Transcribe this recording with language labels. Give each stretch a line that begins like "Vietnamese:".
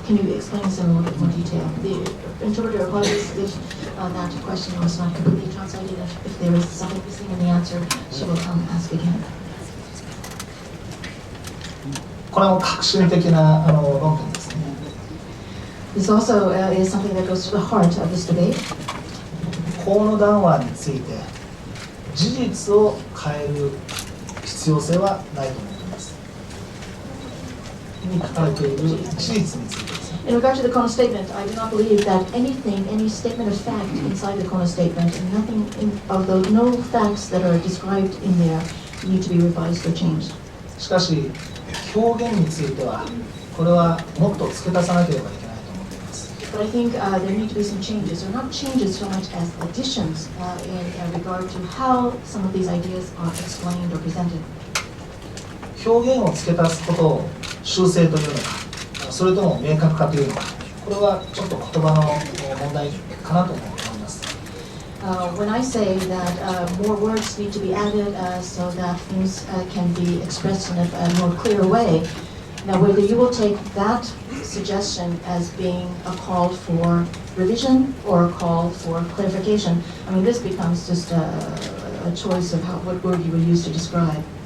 English: Can you explain this in a little bit more detail? The interpreter apologies if that question was not completely translated. If there is something missing in the answer, she will ask again.
Japanese: これも革新的な論点ですね。
English: This also is something that goes to the heart of this debate.
Japanese: 河野談話について事実を変える必要性はないと思っています。に書かれている事実についてですね。
English: In regard to the Kono statement, I do not believe that any statement of fact inside the Kono statement, no facts that are described in there need to be revised or changed.
Japanese: しかし表現についてはこれはもっと付け足さなければいけないと思っています。
English: But I think there need to be some changes, or not changes so much as additions in regard to how some of these ideas are explained or presented.
Japanese: 表現を付け足すことを修正というのか、それとも明確化というのか、これはちょっと言葉の問題かなと思います。
English: When I say that more words need to be added so that things can be expressed in a more clear way, now whether you will take that suggestion as being a call for revision or a call for clarification, I mean this becomes just a choice of what word you will use to describe.